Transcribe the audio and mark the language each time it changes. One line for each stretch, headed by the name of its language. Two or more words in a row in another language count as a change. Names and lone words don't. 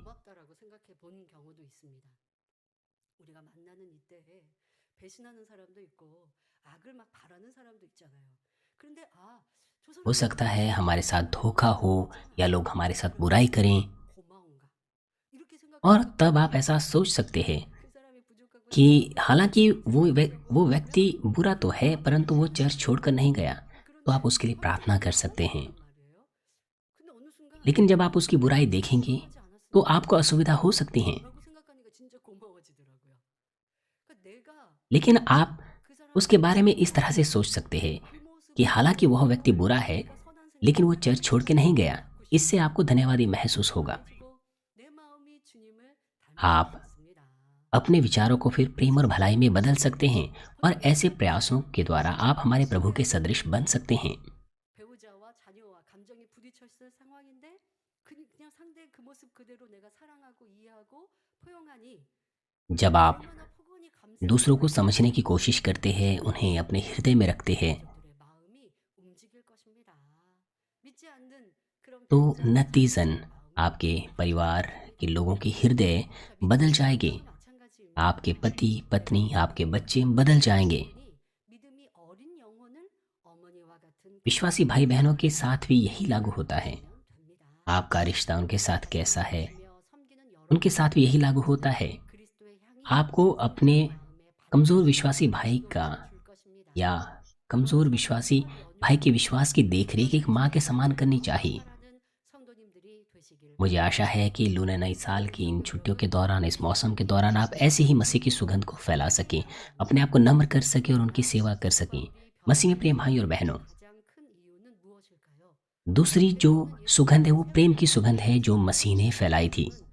Korean: 고맙다라고 생각해 본 경우도 있습니다. 우리가 만나는 이때에 배신하는 사람도 있고 악을 막 바라는 사람도 있잖아요. 그런데 저
Hindi: हो
Korean: 사람이
Hindi: सकता है हमारे साथ धोखा हो या लोग हमारे साथ बुराई करें,
Korean: 고마운가 이렇게
Hindi: और
Korean: 생각하면
Hindi: तब आप ऐसा सोच सकते हैं
Korean: 그 사람이 부족하고
Hindi: कि हालांकि वो व्यक्ति बुरा तो है परंतु वो चर्च छोड़कर नहीं गया, तो आप उसके लिए प्रार्थना कर सकते हैं।
Korean: 말이에요. 근데 어느 순간
Hindi: लेकिन जब आप उसकी बुराई देखेंगे
Korean: 하지 않았으면
Hindi: तो आपको असुविधा हो सकती हैं,
Korean: 라고 생각하니까 진짜 고마워지더라고요. 그러니까 내가
Hindi: लेकिन आप
Korean: 그 사람
Hindi: उसके बारे में इस तरह से सोच सकते हैं
Korean: 그 모습
Hindi: कि हालांकि वह व्यक्ति बुरा है लेकिन वो चर्च छोड़ के नहीं गया, इससे आपको धन्यवादी महसूस होगा।
Korean: 내 마음이 주님을
Hindi: आप
Korean: 닮고 있습니다.
Hindi: अपने विचारों को फिर प्रेम और भलाई में बदल सकते हैं, और ऐसे प्रयासों के द्वारा आप हमारे प्रभु के सदृश बन सकते हैं।
Korean: 배우자와 자녀와 감정이 부딪혔을 상황인데 그냥 상대의 그 모습 그대로 내가 사랑하고 이해하고 포용하니
Hindi: जब आप
Korean: 얼마나 폭언이 감싸
Hindi: दूसरों को समझने की कोशिश करते हैं, उन्हें अपने हृदय में रखते हैं,
Korean: 들의 마음이 움직일 것입니다. 믿지 않는 그런
Hindi: तो
Korean: 배우자와
Hindi: नतीजन
Korean: 자녀의 마음이
Hindi: आपके परिवार के लोगों की हृदय बदल जाएंगे।
Korean: 마찬가지입니다.
Hindi: आपके पति पत्नी, आपके बच्चे बदल जाएंगे।
Korean: 믿음이 어린 영혼을 어머니와 같은
Hindi: विश्वासी भाई बहनों के साथ भी यही लागू होता है।
Korean: 됩니다.
Hindi: आपका रिश्ता उनके साथ कैसा है,
Korean: 며 섬기는 여러
Hindi: उनके साथ भी यही लागू होता है।
Korean: 그리스도의 향이
Hindi: आपको अपने
Korean: 마음에
Hindi: कमज़ोर विश्वासी भाई का
Korean: 줄 것입니다.
Hindi: या कमज़ोर विश्वासी भाई के विश्वास की देखरेख एक माँ के समान करनी चाहिए। मुझे आशा है कि लूना नई साल की इन छुट्टियों के दौरान, इस मौसम के दौरान आप ऐसे ही मसीह की सुगंध को फैला सकें, अपने आप को नम्र कर सकें और उनकी सेवा कर सकें। मसीह में प्रिय भाई और बहनों, दूसरी जो सुगंध है वो प्रेम की सुगंध है जो मसीह ने फैलाई थी।